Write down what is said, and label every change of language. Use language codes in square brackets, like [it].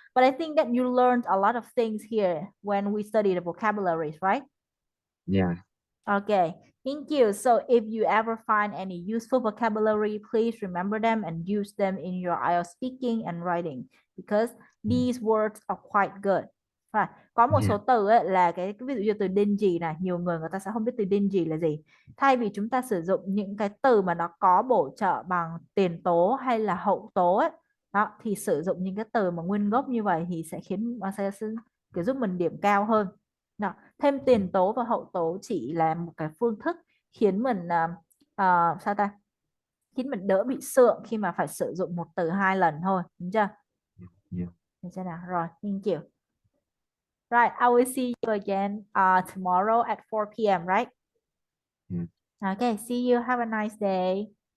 [en] But I think that you learned a lot of things here when we study the vocabularies, right? Yeah. Okay, thank you. So if you ever find any useful vocabulary, please remember them and use them in your IELTS speaking and writing because these words are quite good. [vi] Rồi, có một [en] Yeah. [vi] số từ ấy, là cái ví dụ như từ dingy này, nhiều người ta sẽ không biết từ dingy là gì. Thay vì chúng ta sử dụng những cái từ mà nó có bổ trợ bằng tiền tố hay là hậu tố ấy, đó thì sử dụng những cái từ mà nguyên gốc như vậy thì sẽ khiến sẽ kiểu giúp mình điểm cao hơn. Nào, thêm tiền tố và hậu tố chỉ là một cái phương thức khiến mình sao ta, khiến mình đỡ bị sượng khi mà phải sử dụng một từ hai lần thôi, đúng chưa? [en] Yeah. [vi] Được chưa nào? Rồi, [en] thank you. Right, I will see you again tomorrow at 4 p.m. Right? Yeah. Okay, see you. Have a nice day.